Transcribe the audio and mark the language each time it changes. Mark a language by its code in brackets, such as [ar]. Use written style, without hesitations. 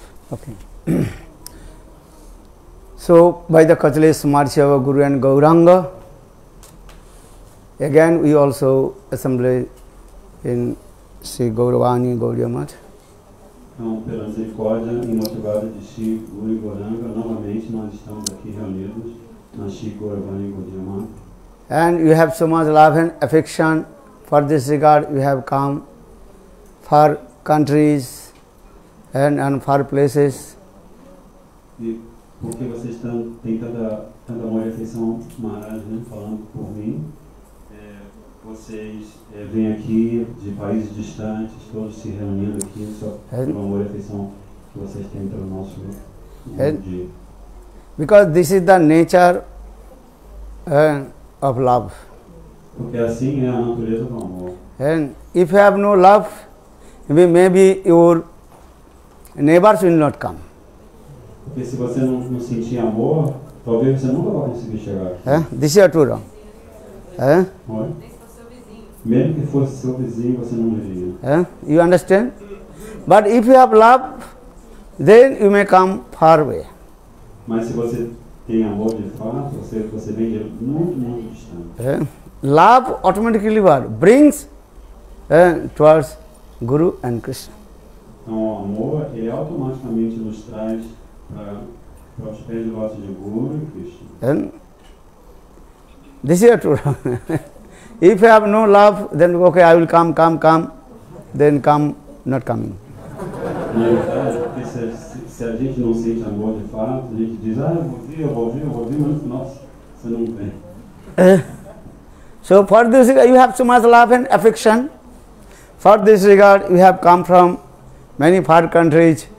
[en] Okay. So, by the Kachalesh Marchi of Guru and Gauranga, again we also assemble in Sri Gauravani Gauriya Math. [pt] Então, pela misericórdia e motivada de Shri Guru e Gauranga, novamente nós estamos aqui reunidos na Shri Gauravani Gauriya Math. [en] And you have so much love and affection. For this regard, you have come for countries and far places. [pt] E porque vocês têm tanta amor e afeição, Maharaj, né, falando por mim, vocês vêm aqui de países distantes, todos se reunindo aqui só pelo amor e afeição que vocês têm pelo nosso dia. [en] Because this is the nature of love. [pt] Porque assim é a natureza do amor. [en] And if you have no love, maybe your neighbors will not come. [pt] Porque se você não sentir amor, talvez você nunca vai conseguir chegar aqui. [en] This is true. [pt] Olha. Mesmo que fosse seu vizinho, você não iria. [en] You understand? But if you have love, then you may come far away. [pt] Mas se você tem amor de fato, você vem de muito, muito distante. [en] Love automatically what? Brings towards Guru and Krishna. [pt] Então, o amor, ele automaticamente nos traz para os pés de lótus de Guru e Krishna. [en] And this is true. If you have no love, then okay, I will come, then come, not coming. [pt] Na verdade, porque se a gente não sente amor de fato, a gente diz, eu vou vir, mas nossa, você não vem. [en] So for this regard, you have so much love and affection. For this regard, you have come from many far countries.